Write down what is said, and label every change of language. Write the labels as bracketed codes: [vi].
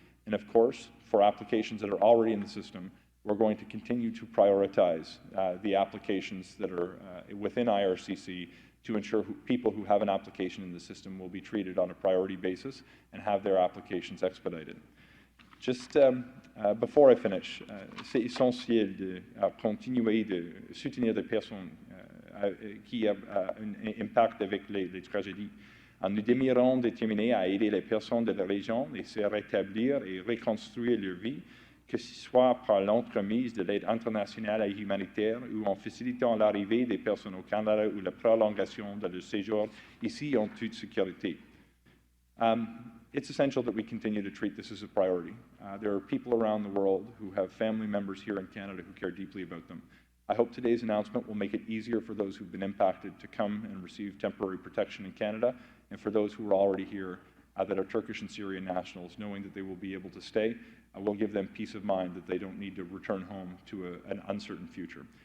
[en] And of course, for applications that are already in the system, we're going to continue to prioritize the applications that are within IRCC to ensure people who have an application in the system will be treated on a priority basis and have their applications expedited. Just before I finish, [fr] c'est essentiel de continuer de soutenir des personnes qui ont un impact avec les tragédies. Nous demeurons déterminés à aider les personnes de la région à se rétablir et reconstruire leur vie, que ce soit par l'entremise de l'aide internationale et humanitaire ou en facilitant l'arrivée des personnes au Canada ou la prolongation de leur séjour ici en toute sécurité. [en] It's essential that we continue to treat this as a priority. There are people around the world who have family members here in Canada who care deeply about them. I hope today's announcement will make it easier for those who've been impacted to come and receive temporary protection in Canada, and for those who are already here that are Turkish and Syrian nationals, knowing that they will be able to stay, will give them peace of mind that they don't need to return home to an uncertain future.